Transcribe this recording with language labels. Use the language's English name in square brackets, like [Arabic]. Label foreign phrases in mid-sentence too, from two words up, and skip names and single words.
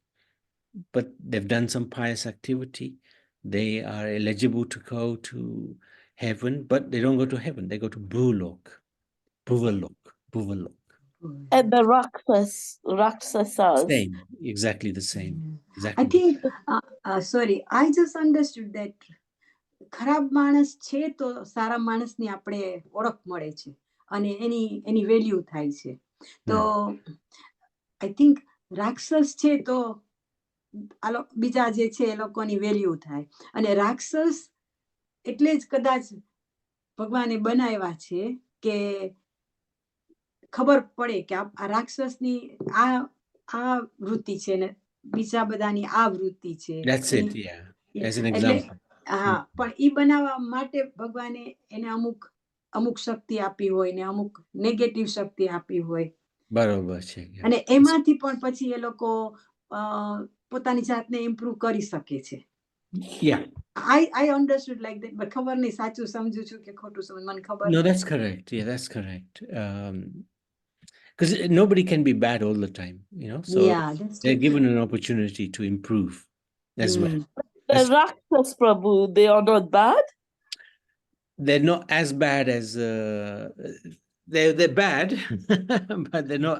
[English] But they've done some pious activity. They are eligible to go to heaven, but they don't go to heaven. They go to Bhuvalok. And the Rakshasas. Same, exactly the same. Exactly. I think, sorry, I just understood that [Gujarati] ખરાબ માણસ છે તો સારા માણસની આપણે ઓળખ મળે છે અને એની વેલ્યુ થાય છે. તો [English] I think [Gujarati] રાક્ષસ છે તો બીજા જે છે એ લોકોની વેલ્યુ થાય અને રાક્ષસ એટલે જ કદાચ ભગવાને બનાવ્યા છે કે ખબર પડે કે આ રાક્ષસની આ વૃત્તિ છે ને બીજા બધાની આ વૃત્તિ છે. [English] That's it, yeah. As an [Gujarati] એટલે [English] example. [Gujarati] પણ ઈ બનાવવા માટે ભગવાને એને અમુક શક્તિ આપી હોય ને અમુક નેગેટિવ શક્તિ આપી હોય. બરોબર છે. અને એમાંથી પણ પછી એ લોકો પોતાની જાતને ઇમ્પ્રૂવ કરી શકે છે. [English] Yeah. I understood like that, but [Gujarati] ખબર નહીં સાચું સમજુ છું કે ખોટું સમજ મને ખબર. [English] No, that's correct. Yeah, that's correct. Because nobody can be bad all the time, So yeah, they're given an opportunity to improve as well. The Rakshas, Prabhu, they are not bad? They're not as bad as they're bad, but they're not.